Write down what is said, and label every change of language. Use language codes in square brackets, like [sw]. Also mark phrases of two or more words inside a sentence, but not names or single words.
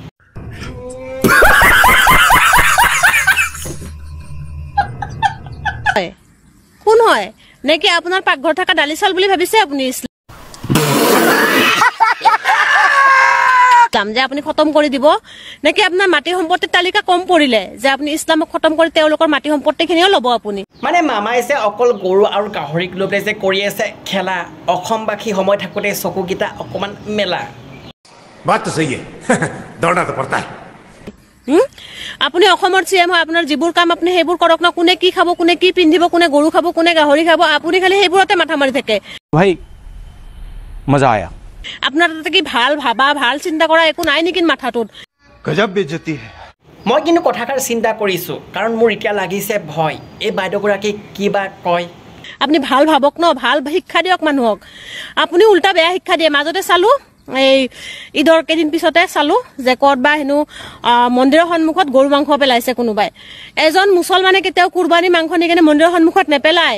[as] কোন হয় নেকি আপোনাৰ পাকঘৰ থকা দালিচাল বুলি ভাবিছে আপুনি ইছলাম যে আপুনি খতম কৰি দিব নেকি আপোনাৰ মাটি সম্পত্তিৰ তালিকা কম পৰিলে যে আপুনি ইছলামক খতম কৰি তেওঁলোকৰ মাটি সম্পত্তিখিনিও ল'ব আপুনি মানে মামাই যে অকল গৰু আৰু গাহৰিক লৈ পেলাই যে কৰি আছে খেলা অসমবাসী সময় থাকোঁতে চকুকেইটা অকমান মেলা [hi] बात तो सही है दौड़ना तो पड़ता है [as] আপুনি অসমৰ সিএম হয় আপোনাৰ যিবোৰ কাম আপুনি সেইবোৰ কৰক না কোনে কি খাব কোনে কি পিন্ধিব কোনে গৰু খাব কোনে গাহৰি খাব আপুনি খালি সেইবোৰতে মাথা মাৰি থাকে [hi] भाई मज़ा आया [as] আপোনাৰ তাতে কি ভাল ভাবা ভাল চিন্তা কৰা একো নাই নেকি মাথাটোত [hi] गजब बेइज्जती है [as] মই কিন্তু কথাষাৰ চিন্তা কৰিছোঁ কাৰণ মোৰ এতিয়া লাগিছে ভয় এই বাইদেউগৰাকী কিবা কয় আপুনি ভাল ভাবক ন ভাল শিক্ষা দিয়ক মানুহক আপুনি উল্টা বেয়া শিক্ষা দিয়ে মাজতে চালো এই ঈদৰ কেইদিন পিছতে চালো যে ক'ৰবা হেনো মন্দিৰৰ সন্মুখত গৰু মাংস পেলাইছে কোনোবাই এজন মুছলমানে কেতিয়াও কুৰবানী মাংস নিকেনে মন্দিৰৰ সন্মুখত নেপেলায়